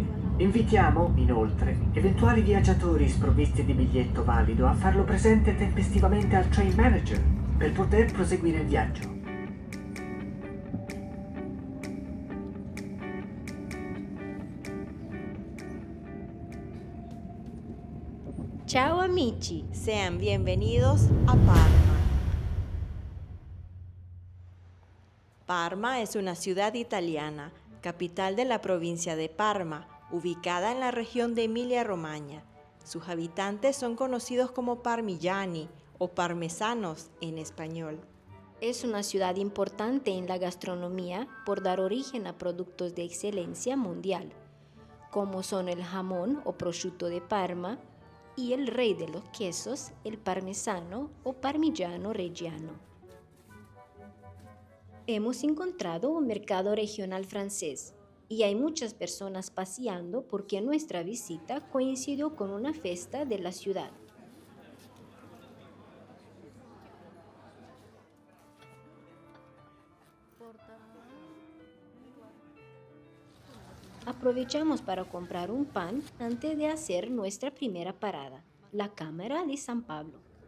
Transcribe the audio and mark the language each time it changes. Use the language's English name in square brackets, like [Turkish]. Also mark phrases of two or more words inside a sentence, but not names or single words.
[Italian] Invitiamo, inoltre, eventuali viaggiatori sprovvisti di biglietto valido a farlo presente tempestivamente al [English] train manager [Italian] per poter proseguire il viaggio. Ciao amici, [Spanish] sean bienvenidos a Parma. Parma es una ciudad italiana, capital de la provincia de Parma, ubicada en la región de Emilia-Romagna. Sus habitantes son conocidos como parmigiani o parmesanos en español. Es una ciudad importante en la gastronomía por dar origen a productos de excelencia mundial, como son el jamón o prosciutto de Parma y el rey de los quesos, el parmesano o parmigiano reggiano. Hemos encontrado un mercado regional francés y hay muchas personas paseando porque nuestra visita coincidió con una fiesta de la ciudad. Aprovechamos para comprar un pan antes de hacer nuestra primera parada, la Cámara de San Pablo.